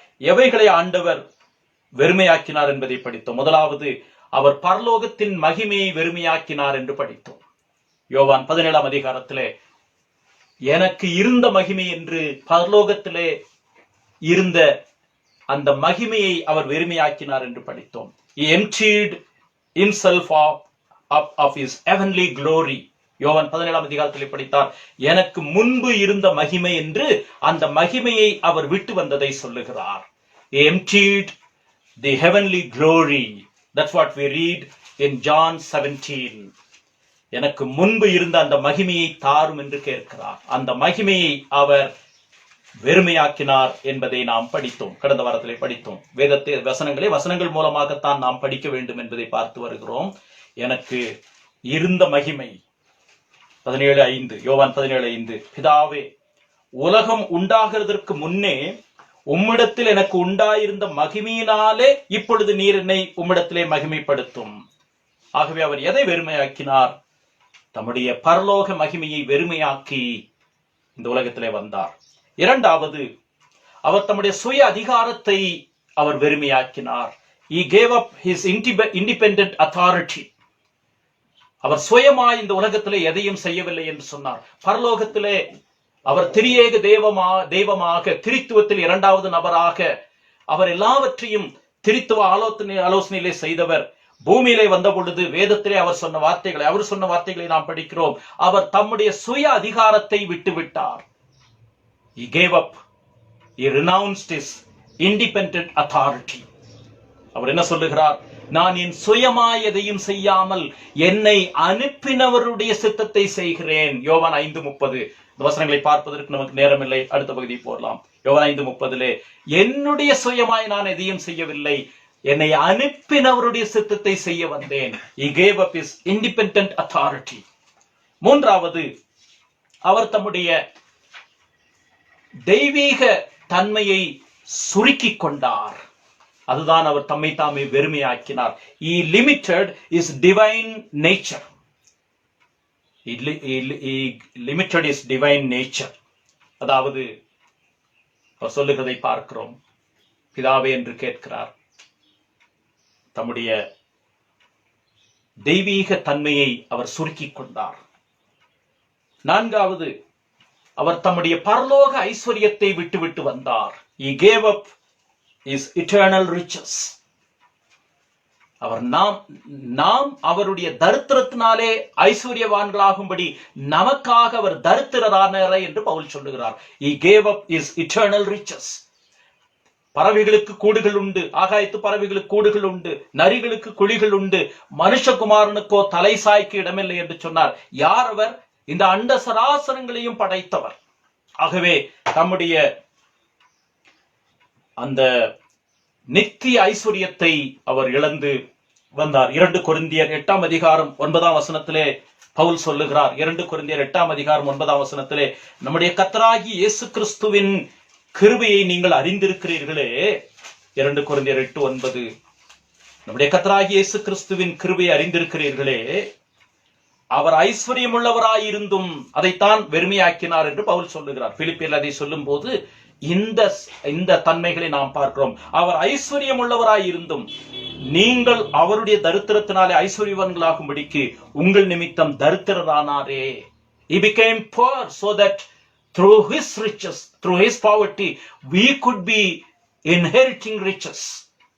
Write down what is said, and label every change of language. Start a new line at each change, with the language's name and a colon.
Tamil: எவைகளை ஆண்டவர் வெறுமையாக்கினார் என்பதை படித்தோம். முதலாவது, அவர் பரலோகத்தின் மகிமையை வெறுமையாக்கினார் என்று படித்தோம். யோவான் 17ஆம் அதிகாரத்திலே எனக்கு இருந்த மகிமை என்று பரலோகத்திலே இருந்த அந்த மகிமையை அவர் வெறுமையாக்கினார் என்று படித்தோம்.
English: He emptied himself of his heavenly glory.
Tamil: யோவான் 17ஆம் அதிகாரத்திலே படித்தார், எனக்கு முன்பு இருந்த மகிமை என்று அந்த மகிமையை அவர் விட்டு வந்ததை சொல்லுகிறார்.
English: He emptied the heavenly glory. That's what we read in John 17.
Tamil: எனக்கு முன்பு இருந்த அந்த மகிமையை தாரும் என்று கேட்கிறார். அந்த மகிமையை அவர் வெறுமையாக்கினார் என்பதை நாம் படித்தோம். கடந்த வாரத்திலே படித்தோம். வசனங்கள் மூலமாகத்தான் நாம் படிக்க வேண்டும் என்பதை பார்த்து வருகிறோம். எனக்கு இருந்த மகிமை 17:5, யோவான் 17:5, பிதாவே, உலகம் உண்டாகிறதற்கு முன்னே உம்மிடத்தில் எனக்கு உண்டாயிருந்த மகிமையினாலே இப்பொழுது நீர் என்னை உம்மிடத்திலே மகிமைப்படுத்தும். ஆகவே அவர் எதை வெறுமையாக்கினார்? தம்முடைய பரலோக மகிமையை வெறுமையாக்கி இந்த உலகத்திலே வந்தார். இரண்டாவது, அவர் தம்முடைய சுய அதிகாரத்தை அவர் வெறுமையாக்கினார்.
English: He gave up his independent authority.
Tamil: அவர் சுயமாய் இந்த உலகத்திலே எதையும் செய்யவில்லை என்று சொன்னார். பரலோகத்திலே அவர் திரியேக தெய்வமாக திரித்துவத்தில் இரண்டாவது நபராக அவர் எல்லாவற்றையும் திரித்துவ ஆலோசனையிலே செய்தவர். பூமியிலே வந்த பொழுது வேதத்திலே அவர் சொன்ன வார்த்தைகளை நாம் படிக்கிறோம். அவர் தம்முடைய சுய அதிகாரத்தை விட்டுவிட்டார்.
English: He gave up. He renounced his independent authority.
Tamil: அவர் என்ன சொல்லுகிறார்? நான் என் சுயமாய் எதையும் செய்யாமல் என்னை அனுப்பினவருடைய சித்தத்தை செய்கிறேன். யோவான் 5:30. இந்த வசனங்களை பார்ப்பதற்கு நமக்கு நேரம் இல்லை, அடுத்த பகுதி போடலாம். யோவான் 5:30 என்னுடைய சுயமாய் நான் எதையும் செய்யவில்லை, என்னை அனுப்பினவருடைய சித்தத்தை செய்ய வந்தேன்.
English: He gave up his independent authority.
Tamil: மூன்றாவது, அவர் தம்முடைய தெய்வீக தன்மையை சுருக்கிக் கொண்டார். அதுதான் அவர் தம்மை தாமே வெறுமையாக்கினார்.
English: He limited his divine nature. He limited his divine nature.
Tamil: அதாவது அவர் சொல்லுகிறதை பார்க்கிறோம். பிதாவே என்று கேட்கிறார். தம்முடைய தெய்வீக தன்மையை அவர் சுருக்கிக் கொண்டார். நான்காவது, அவர் தம்முடைய பரலோக ஐஸ்வர்யத்தை விட்டுவிட்டு வந்தார்.
English: He gave up his eternal riches.
Tamil: அவர் நாம் அவருடைய தரித்திரத்தினாலே ஐஸ்வர்யவான்களாகும்படி நமக்காக அவர் தரித்திரரானார் என்று பவுல் சொல்லுகிறார்.
English: He gave up his eternal riches.
Tamil: பறவைகளுக்கு கூடுகள் உண்டு, ஆகாயத்து பறவைகளுக்கு கூடுகள் உண்டு, நரிகளுக்கு குழிகள் உண்டு, மனுஷகுமாரனுக்கோ தலை சாய்க்கு இடமில்லை என்று சொன்னார். யார் அவர்? இந்த அண்ட சராசரங்களையும் படைத்தவர். ஆகவே தம்முடைய அந்த நித்திய ஐஸ்வர்யத்தை அவர் இழந்து வந்தார். 2 கொரிந்தியர் 8:9 பவுல் சொல்லுகிறார். 2 கொரிந்தியர் 8:9 நம்முடைய கர்த்தராகிய இயேசு கிறிஸ்துவின் கிருபையை நீங்கள் அறிந்திருக்கிறீர்களே. 2 கொரிந்தியர் 8:9 நம்முடைய கர்த்தராகிய இயேசு கிறிஸ்துவின் கிருபையை அறிந்திருக்கிறீர்களே, அவர் ஐஸ்வர்யம் உள்ளவராயிருந்தும் அதைத்தான் வெறுமையாக்கினார் என்று பவுல் சொல்லுகிறார். பிலிப்பியர் அதை சொல்லும் போது இந்த தன்மைகளை நாம் பார்க்கிறோம். அவர் ஐஸ்வர்யம் உள்ளவராயிருந்தும் நீங்கள் அவருடைய தரித்திரத்தினாலே ஐஸ்வர்யவான்களாகும்படிக்கு உங்கள் நிமித்தம் தரித்திரரானாரே.
English: He became poor so that through his riches, through his poverty, we could be inheriting riches.